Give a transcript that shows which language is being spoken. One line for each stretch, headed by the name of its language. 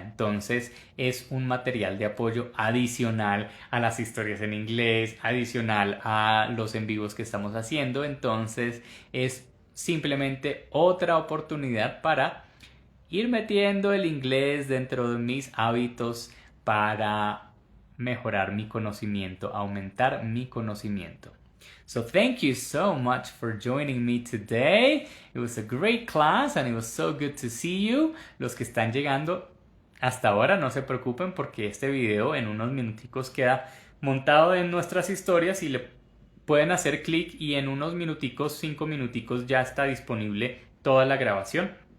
Spanish: Entonces es un material de apoyo adicional a las historias en inglés, adicional a los en vivos que estamos haciendo. Entonces es simplemente otra oportunidad para ir metiendo el inglés dentro de mis hábitos para mejorar mi conocimiento, aumentar mi conocimiento.
English: So thank you so much for joining me today. It was a great class and it was so good to see you.
Spanish: Los que están llegando hasta ahora no se preocupen porque este video en unos minuticos queda montado en nuestras historias y le pueden hacer clic y en unos minuticos, 5 minuticos ya está disponible toda la grabación.